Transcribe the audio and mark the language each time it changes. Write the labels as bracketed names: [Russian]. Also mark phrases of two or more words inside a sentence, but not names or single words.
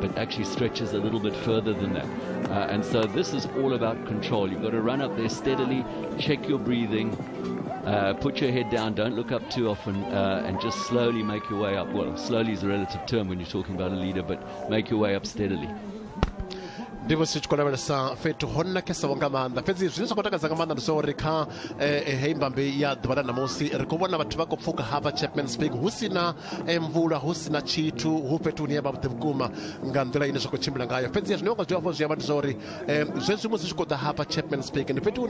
[English] It actually stretches a little bit further than that. And so this is all about control. You've got to run up there steadily, check your breathing, put your head down, don't look up too often, and just slowly make your way up. Well, slowly is a relative term when you're talking about a leader, but make your way up steadily. [Venda] Ndivo sichikolavhelesa fhethu ho nakesaho nga maanḓa fhedzi zwine zwa khou takadza nga maanḓa ndi zwa uri kha hei mbambe ya ḓuvha ḽa ṋamusi ri khou vhona vhathu vha khou pfuka hafha Chapman's Peak hu si na mvula hu si na tshithu hu fhethu hune ya vha vhuḓi vhukuma nga nḓila ine zwa khou tshimbila ngayo fhedziha zwine wa zwi hafho zwi amba ndi zwa uri zwezwi musi zwi khou ḓa hafha Chapman's Peak ndi fhethu hune